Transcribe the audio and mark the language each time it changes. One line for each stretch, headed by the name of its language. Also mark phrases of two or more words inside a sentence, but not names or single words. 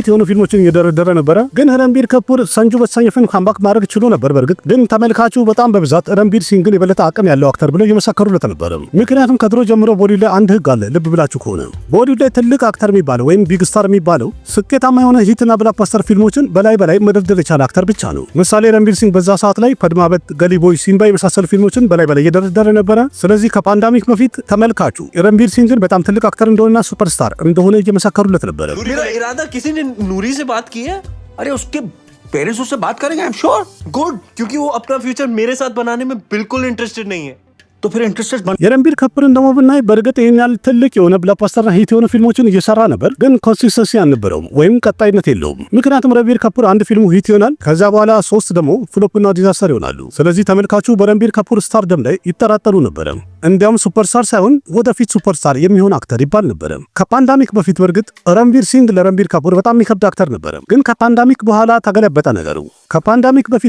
Amharic: የሆኑ ፊልሞችን እየደረደረ ነበረ። ግን ረንቢር ካፑር ሰንጁ በተሰኘ ፊልም ካምባክ ማድረግ ችሎ ነበር። በእርግጥ ግን ተመልካቹ በጣም በብዛት ረንቢር ሲንግን የበለጠ አቅም ያለው አክተር ብለው እየመሰከሩለት ነበር። ምክንያቱም ከድሮ ጀምሮ ቦሊውድ ላይ አንድ ህግ አለ። ልብ ብላችሁ ከሆነ ቦሊውድ ላይ ትልቅ አክተር የሚባለው ወይም
English: big star
Amharic: የሚባለው ስኬታማ የሆነ ሂትና ብላክባስተር ፊልሞችን በላይ መደርደር የቻለ አክተር ብቻ ነው። ምሳሌ ረንቢር ሲንግ በዛ ሰዓት ላይ ፐድማወት፣ ገሊቦይ፣ ሲምባ የመሳሰሉ ፊልሞችን በላይ እየደረደረ ነበረ። ስለዚህ ከፓንዳሚክ በፊት ተመልካቹ ረንቢር ሲንግን በጣም ትልቅ አክተር እንደሆነና ሱፐርስታር እንደሆነ እየመሰከሩለት ነበር።
Hindi: इरादा किसी ने नूरी से बात की है? अरे उसके पेरेंट्स उससे बात करेंगे,
English: I am sure.
Hindi: गुड, क्योंकि वो अपना फ्यूचर मेरे साथ बनाने में बिल्कुल इंटरेस्टेड नहीं है। तो फिर इंटरेस्टेड बन
Amharic: የረንቢር ካፑርን ደግሞ ብናይ በእርግጥ ይሄን ያህል ትልቅ የሆነ ብላክባስተርና ሂት የሆነ ፊልሞችን እየሰራ ነበር፣ ግን ኮንሲስተንሲ አልነበረውም ወይም ቀጣይነት የለውም። ምክንያቱም ረንቢር ካፑር አንድ ፊልሙ ሂት ይሆናል፣ ከዛ በኋላ 3 ደግሞ ፍሎፕና ዲዛስተር ይሆናሉ። ስለዚህ ተመልካቹ በረንቢር ካፑር ስታርደም ላይ ይጠራጠሩ ነበረ። እንዲያውም ሱፐርስታር ሳይሆን ወደፊት ሱፐርስታር የሚሆን አክተር ይባል ነበረ። ከፓንዳሚክ በፊት በእርግጥ ረንቢር ሲንግ ለረንቢር ካፑር በጣም የሚከብድ አክተር ነበረ። ግን ከፓንዳሚክ በኋላ ተገለበጠ ነገሩ። ከፓንዳሚክ በፊት